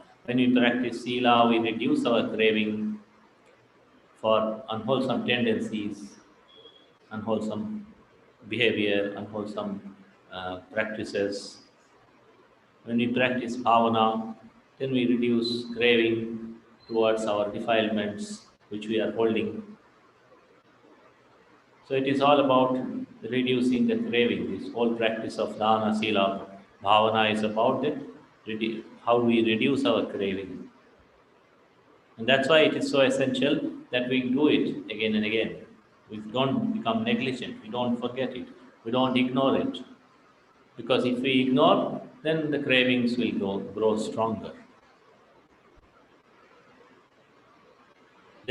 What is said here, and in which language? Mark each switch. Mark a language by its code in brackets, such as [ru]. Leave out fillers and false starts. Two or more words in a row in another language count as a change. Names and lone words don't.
[en] When we practice sila, we reduce our craving for unwholesome tendencies, unwholesome behavior, unwholesome practices. When we practice bhavana, then we reduce craving towards our defilements which we are holding. So it is all about reducing the craving. This whole practice of [pi] dana, sila, bhavana [en] is about it, how we reduce our craving. And that's why it is so essential that we do it again and again. We don't become negligent, we don't forget it, we don't ignore it. Because if we ignore, then the cravings will grow stronger.